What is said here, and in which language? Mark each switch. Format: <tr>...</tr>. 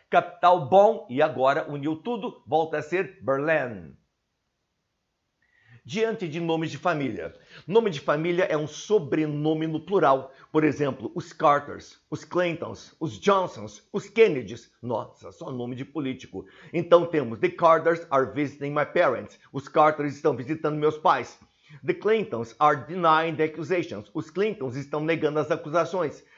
<pt>Capital Bonn, e agora uniu tudo, volta a ser Berlim. Diante de nomes de família. Nome de família é um sobrenome no plural. Por exemplo, os Carters, os Clintons, os Johnsons, os Kennedys. Nossa, só nome de político. Então temos</pt> <en>The Carters are visiting my parents.</en> <pt>Os Carters estão visitando meus pais.</pt> <en>The Clintons are denying the accusations.</en> <pt>Os Clintons estão negando as acusações.</pt>